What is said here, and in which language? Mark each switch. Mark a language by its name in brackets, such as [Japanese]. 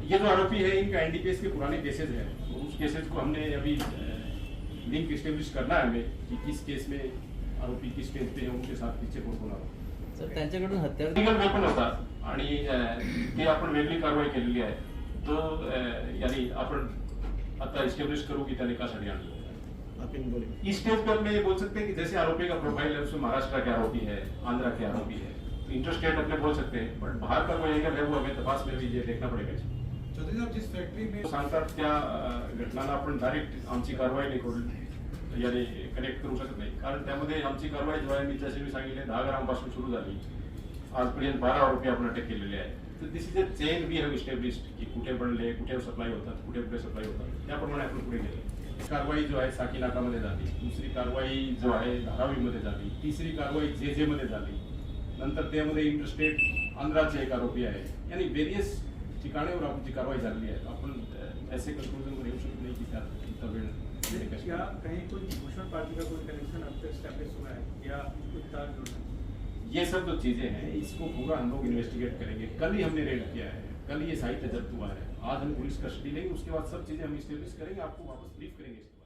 [Hindi] ये जो आरोपी है इनका एनडीपीएस के पुराने केसेस हैं, उस केसेस को हमने अभी लिंक एस्टेब्लिश करना है हमें कि किस केस में आरोपी किस स्टेज पे है, उनके साथ पीछे कोण कोण आरोपी। [Marathi] सर, त्यांच्याकडून हत्यार लीगल वेपन होता आणि ते आपण वेगळी कारवाई केलेली आहे। तो यानी आपण आता एस्टेब्लिश करू की त्याने कशासाठी आणलं। [Hindi] इस स्टेज पर मैं ये बोल सकते हैं कि जैसे आरोपी का प्रोफाइल है उसमें महाराष्ट्र के आरोपी है, आंध्रा के आरोपी है, इंटरस्टेट अपने बोल सकते हैं, बट बाहर का कोई एंगल है वो हमें तपास में भी ये देखना पडेगा. चौधरी साहेब जिस फॅक्टरी में [Marathi] सांगतात त्या घटनांना आपण डायरेक्ट आमची कारवाई नाही करू याने कनेक्ट करू शकत नाही, कारण त्यामध्ये आमची कारवाई जो आहे मी जसे मी सांगितले 10 ग्रामपासून सुरू झाली, आजपर्यंत 12 आरोपी आपण अटक केलेले आहेत. तर [English] this is a chain we have established [Marathi] की कुठे बनले, कुठे सप्लाय होतात, कुठे कुठे सप्लाय होतात, त्याप्रमाणे आपण पुढे गेले. कारवाई जो आहे साकी नाकामध्ये झाली, दुसरी कारवाई जो आहे धारावीमध्ये झाली, तिसरी कारवाई जे मध्ये झाली, नंतर त्यामध्ये इंटरस्टेट आंध्राचे एक आरोपी आहे, यानी वेरियस ठिकाणावर आमची कारवाई झालेली आहे. आपण ऐसे कंक्लूजन येऊ शकत नाही की त्यात इतका वेळ [Hindi] क्या कहीं कोई घोषणा पार्टी का कोई कनेक्शन अब तक स्टैब्लिश हुआ है या उसको जुड़ा है? ये सब जो चीजें हैं इसको पूरा हम लोग इन्वेस्टिगेट करेंगे. कल ही हमने रेड किया है, कल ये साहित्य जब्त हुआ है, आज हम पुलिस कस्टडी लेंगे, उसके बाद सब चीजें हम स्टेब्लिश करेंगे, आपको वापस ब्रीफ करेंगे.